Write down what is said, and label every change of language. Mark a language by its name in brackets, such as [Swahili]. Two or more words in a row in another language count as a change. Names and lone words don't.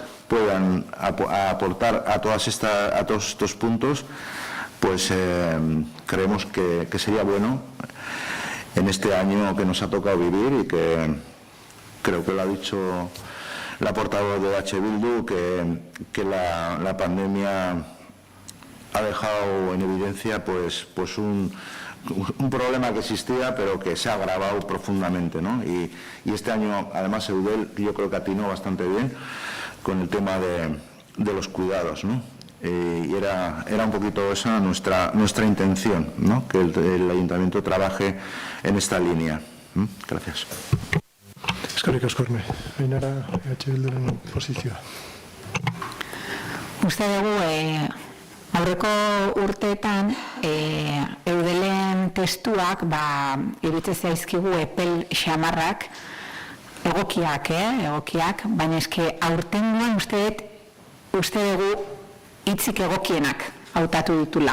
[Spanish] puedan aportar a todos estos puntos, pues creemos que sería bueno en este año que nos ha tocado vivir, y que creo que lo ha dicho la portavoz de EH Bildu, que la pandemia ha dejado en evidencia pues un problema que existía, pero que se ha agravado profundamente, ¿no? Y este año, además, Eudel, yo creo que atinó bastante bien con el tema de los cuidados, ¿no? Y era un poquito esa nuestra intención, ¿no? Que el Ayuntamiento trabaje en esta línea. Gracias. [Basque] Eskerrik asko, Ainara, EH Bilduren posizioa. Uste dugu, aurreko urteetan, eudelen testuak, iruditzen zaizkigu epel xamarrak, egokiak, baina eske aurtengoan uste dugu hitzik egokienak hautatu ditula.